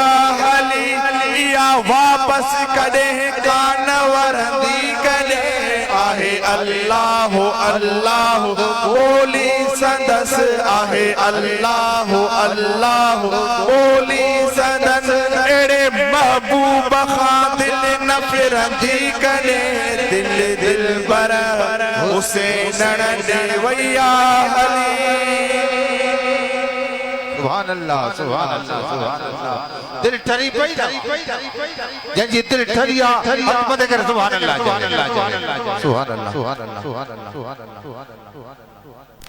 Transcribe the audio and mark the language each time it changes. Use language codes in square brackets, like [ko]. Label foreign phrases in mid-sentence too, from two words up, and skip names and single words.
[sd] हली या वापस कॾहिं कान वरंदी कॾहिं आहे अल्लाह अल्लाह ओली संदस आहे अल्लाह अल्लाह ओली संदस अहिड़े महबूब खां दिल न फिरंदी कॾहिं दिल दिलबर हुसैन ॾेवैया हली [ar] سبحان الله سبحان الله سبحان الله [sd] दिल ठरी पई जंहिंजी दिल ठरी आहे हथ मथे करे [ar] سبحان الله سبحان الله سبحان الله سبحان الله سبحان الله سبحان الله